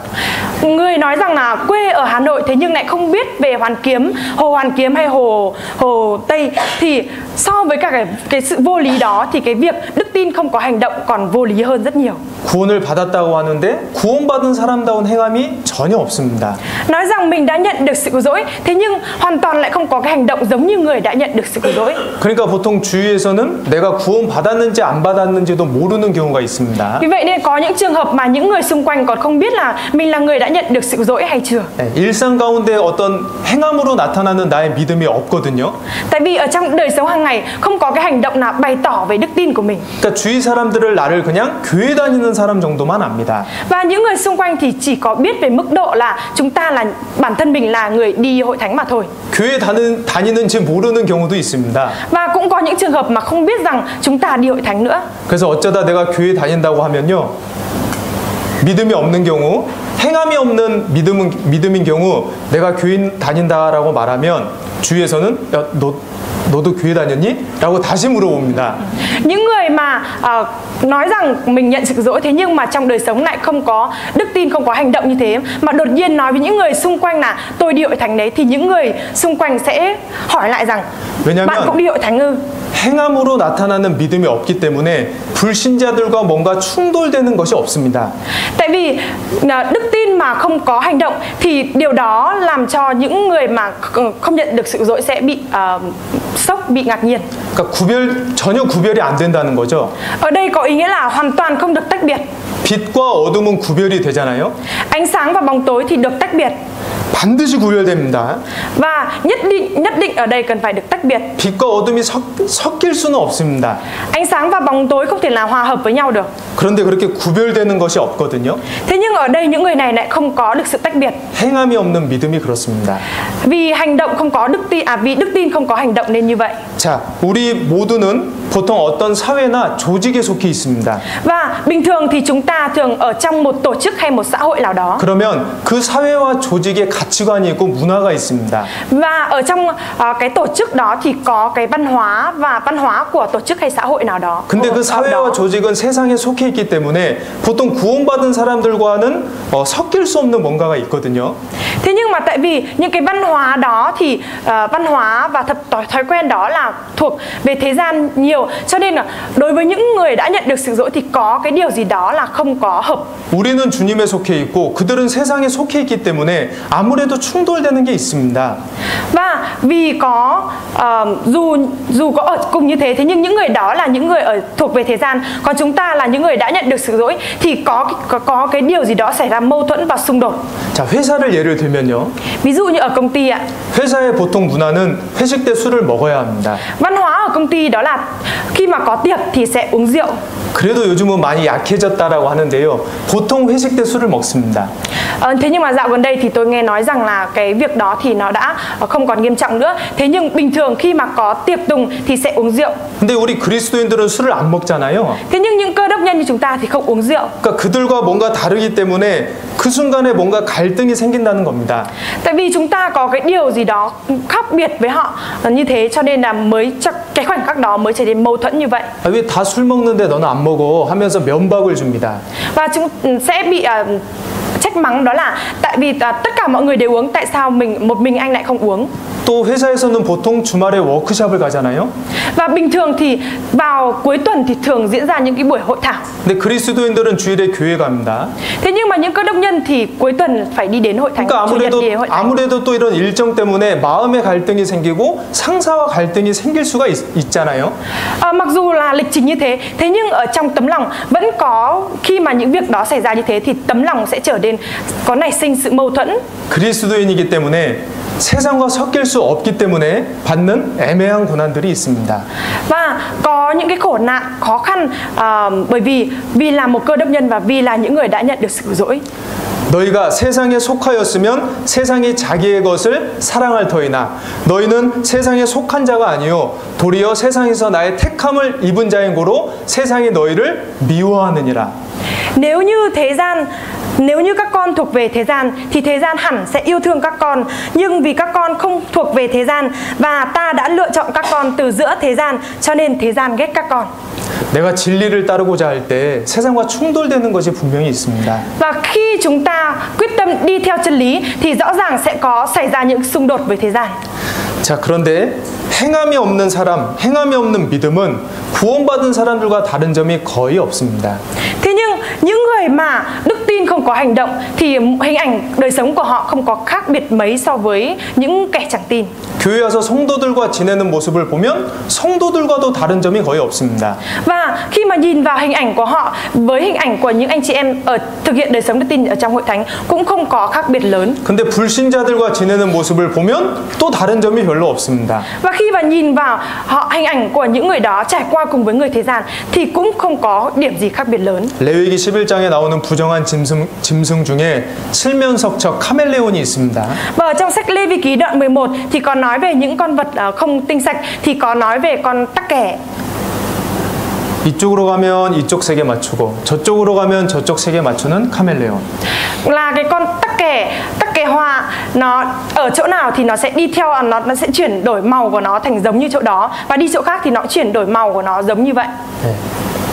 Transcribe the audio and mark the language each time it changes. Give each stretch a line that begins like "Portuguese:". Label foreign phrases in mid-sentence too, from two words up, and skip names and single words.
Vietnamese: Người nói rằng là quê ở Hà Nội thế nhưng lại không biết về Hoàn Kiếm, hồ Hoàn Kiếm hay hồ Tây thì so với cả cái sự vô lý đó thì cái việc đức tin không có hành động còn vô lý hơn rất nhiều.
Korean: 구원을 받았다고 하는데 구원받은 사람다운 행함이 전혀 없습니다.
Vietnamese: Nói rằng mình đã nhận được sự cứu rỗi thế nhưng hoàn toàn lại không có cái hành động giống như người đã nhận được sự cứu rỗi.
Korean: 그러니까 보통 주위에서는 내가 구원받았는지 안 받았는지도 모르는 경우가 있습니다.
Vietnamese: Vì vậy nên có những trường hợp mà những người xung quanh còn không biết là mình là người đã nhận được sự cứu rỗi hay chưa.
Korean: 네, 일상 가운데 어떤 행함으로 나타나는 나의 믿음이 없거든요.
Vietnamese: Tại vì ở trong đời sống hàng ngày không có cái hành động nào bày tỏ về đức tin của mình.
Korean: 그러니까 주위 사람들을 나를 그냥 교회 다니는 사람 정도만 압니다.
Vietnamese: Và những người xung quanh thì chỉ có biết về mức độ là chúng ta là bản thân mình là người đi hội thánh mà thôi.
Korean: 교회 다니는지 모르는 경우도 있습니다.
Vietnamese: Và cũng có những trường hợp mà không biết rằng chúng ta đi hội thánh nữa.
Korean: 그래서 어쩌다 내가 교회 다닌다고 하면요, 믿음이 없는 경우, 행함이 없는 믿음인 경우 내가 교회 다닌다라고 말하면 주위에서는 야, 너도 교회 다녔니? 라고 다시 물어봅니다.
Vietnamese: Những người mà nói rằng mình nhận sự cứu rỗi thế nhưng mà trong đời sống lại không có đức tin, không có hành động như thế mà đột nhiên nói với những người xung quanh là tôi đi hội thánh đấy thì những người xung quanh sẽ hỏi lại rằng bạn cũng đi hội thánh ư?
Korean: 행함으로 나타나는 믿음이 없기 때문에 불신자들과 뭔가 충돌되는 것이 없습니다.
Vietnamese: Tại vì đức tin mà không có hành động thì điều đó làm cho những người mà không nhận được sự dỗ sẽ bị sốc, bị ngạc nhiên.
Korean: 그러니까 전혀 구별이 안 된다는 거죠.
Vietnamese: Ở đây có ý nghĩa là hoàn toàn không được tách biệt.
Korean: 빛과 어둠은 구별이 되잖아요.
Vietnamese: Ánh sáng và bóng tối thì được tách biệt.
Korean: 반드시 구별됩니다.
Vietnamese: Và nhất định ở đây cần phải được tách biệt.
Korean: 빛과 어둠이 섞일 수는 없습니다.
Vietnamese: Ánh sáng và bóng tối không thể nào hòa hợp với nhau được.
Korean: 그런데 그렇게 구별되는 것이 없거든요.
Vietnamese: Thế nhưng ở đây những người này lại không có được sự tách biệt.
Korean: 행함이 없는 믿음이 그렇습니다.
Vietnamese: Vì hành động không có đức tin, vì đức tin không có hành động nên như vậy.
Korean: 자, 우리 모두는 보통 어떤 사회나 조직에 속해 있습니다.
Vietnamese: Và bình thường thì chúng ta thường ở trong một tổ chức hay một xã hội nào đó.
Korean: 그러면 그 사회와 조직에 가치관이 있고 문화가 있습니다.
Vietnamese: Và ở trong cái tổ chức đó thì có cái văn hóa và văn hóa của tổ chức hay xã hội nào đó.
Korean: 근데 그 사회와 조직은 세상에 속해 있기 때문에 보통 구원받은 사람들과는 섞일 수 없는 뭔가가 있거든요.
Vietnamese: Thế nhưng mà tại vì những cái văn hóa đó thì văn hóa và thói quen đó là thuộc về thế gian nhiều, cho nên là đối với những người đã nhận được sự dỗ thì có cái điều gì đó là không có hợp.
Korean: 우리는 주님에 속해 있고 그들은 세상에 속해 있기 때문에 아무래도 충돌되는 게 있습니다.
Vietnamese: Và vì có dù có ở cùng như thế nhưng những người đó là những người thuộc về thế gian, còn chúng ta là những người đã nhận được sự dỗ thì có cái điều gì đó xảy ra mâu thuẫn và xung đột.
Korean: 자, 회사를 예를 들면요.
Vietnamese: Ví dụ như ở công ty ạ.
Korean: 회사의 보통 문화는 회식 때 술을 먹어야 합니다.
Vietnamese: Văn hóa ở công ty đó là khi mà có tiệc thì sẽ uống rượu.
Korean: 그래도 요즘은 많이 약해졌다라고 하는데요. 보통 회식 때 술을 먹습니다.
Vietnamese: Thế nhưng mà dạo gần đây thì tôi nghe nói rằng là cái việc đó thì nó đã không còn nghiêm trọng nữa. Thế nhưng bình thường khi mà có tiệc tùng thì sẽ uống rượu.
Korean: 근데 우리 그리스도인들은 술을 안 먹잖아요.
Vietnamese: Thế nhưng những cơ đốc nhân như chúng ta thì không uống rượu.
Korean: 그러니까 그들과 뭔가 다르기 때문에 그 순간에 뭔가 갈등이 생긴다는 겁니다.
Vietnamese: Tại vì chúng ta có cái điều gì đó khác biệt với họ như thế cho nên là mới cho cái khoảnh khắc đó mới trở nên mâu thuẫn như vậy.
Korean: 왜 다 술 먹는데 너는 안 먹어 하면서 면박을 줍니다.
Vietnamese: Và chúng sẽ bị trách mắng, đó là tại vì tất cả mọi người đều uống, tại sao một mình anh lại không uống.
Korean: 또 회사에서는 보통 주말에 워크숍을 가잖아요.
Vietnamese: Và bình thường thì vào cuối tuần thì thường diễn ra những cái buổi hội thảo.
Korean: 근데 그리스도인들은 주일에 교회 갑니다.
Vietnamese: Thế nhưng mà những cơ đốc nhân thì cuối tuần phải đi đến hội thánh.
Korean: 그러니까 아무래도 또 이런 일정 때문에 마음의 갈등이 생기고 상사와 갈등이 생길 수가 있잖아요.
Vietnamese: Mặc dù là lịch trình như thế, thế nhưng ở trong tấm lòng vẫn có, khi mà những việc đó xảy ra như thế thì tấm lòng sẽ trở nên có nảy sinh sự mâu thuẫn.
Korean: 그리스도인이기 때문에 세상과 섞일 수 없기 때문에 받는 애매한 고난들이 있습니다.
Vietnamese: Và có những cái khổ nạn, khó khăn bởi vì là một cơ đốc nhân và vì là những người đã nhận được sự dỗi.
Korean: 너희가 세상에 속하였으면 세상이 자기의 것을 사랑할 터이나 너희는 세상에 속한 자가 아니요 도리어 세상에서 나의 택함을 입은 자인 고로 세상이 너희를 미워하느니라.
Vietnamese: Nếu như các con thuộc về thế gian thì thế gian hẳn sẽ yêu thương các con, nhưng vì các con không thuộc về thế gian và ta đã lựa chọn các con từ giữa thế gian, cho nên thế gian ghét các con.
Korean: 내가 진리를 따르고자 할 때 세상과 충돌되는 것이 분명히 있습니다.
Vietnamese: Và khi chúng ta quyết tâm đi theo chân lý thì rõ ràng sẽ có xảy ra những xung đột với thế gian.
Korean: 자, 그런데 행함이 없는 사람, 행함이 없는 믿음은 구원받은 사람들과 다른 점이 거의 없습니다.
Vietnamese: Thế nhưng những người mà đức tin không có hành động thì hình ảnh đời sống của họ không có khác biệt mấy so với những kẻ chẳng tin.
Korean: 교회 와서 성도들과 지내는 모습을 보면 성도들과도 다른 점이 거의 없습니다.
Vietnamese: Và khi mà nhìn vào hình ảnh của họ với hình ảnh của những anh chị em ở thực hiện đời sống đức tin ở trong hội thánh cũng không có khác biệt lớn.
Korean: 근데 불신자들과 지내는 모습을 보면 또 다른 점이 별로 없습니다.
Vietnamese: Và khi mà nhìn vào hình ảnh của những người đó trải qua cùng với người thế gian thì cũng không có điểm gì khác biệt lớn.
Korean: 레위기 11장에 나오는 부정한 짐승 중에 칠면석척 카멜레온이 있습니다.
Vietnamese: Và ở trong sách Lê Vi Ký đoạn 11 thì có nói về những con vật không tinh sạch, thì có nói về con tắc kè.
Korean: 이쪽으로 가면 이쪽 색에 맞추고 저쪽으로 가면 저쪽 색에 맞추는 카멜레온.
Vietnamese: Là cái con tắc kè hoa, nó ở chỗ nào thì nó sẽ đi theo, nó sẽ chuyển đổi màu của nó thành giống như chỗ đó, và đi chỗ khác thì nó chuyển đổi màu của nó giống như vậy.